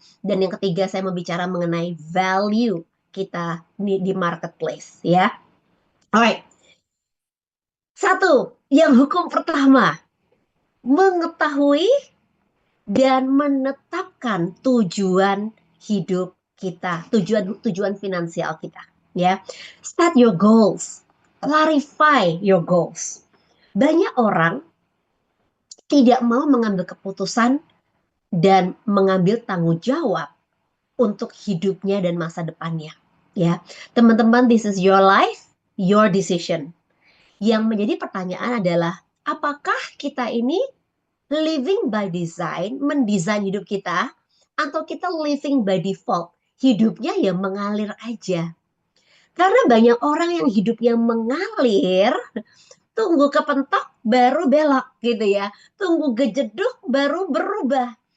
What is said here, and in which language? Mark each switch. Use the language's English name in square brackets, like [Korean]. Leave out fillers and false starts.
[Indonesian] Dan yang ketiga saya mau bicara mengenai value kita di marketplace. Ya. Alright. Satu, yang hukum pertama, mengetahui dan menetapkan tujuan hidup kita, tujuan finansial kita, ya. [English] Set your goals, clarify your goals. [Indonesian] Banyak orang tidak mau mengambil keputusan dan mengambil tanggung jawab untuk hidupnya dan masa depannya, ya. Teman-teman, [English] this is your life, your decision. [Indonesian] Yang menjadi pertanyaan adalah, apakah kita ini [English] living by design, [Indonesian] mendesain hidup kita, atau kita [English] living by default, [Indonesian] hidupnya ya mengalir aja. Karena banyak orang yang hidupnya mengalir, tunggu kepentok baru belok gitu ya, tunggu gejeduk baru berubah.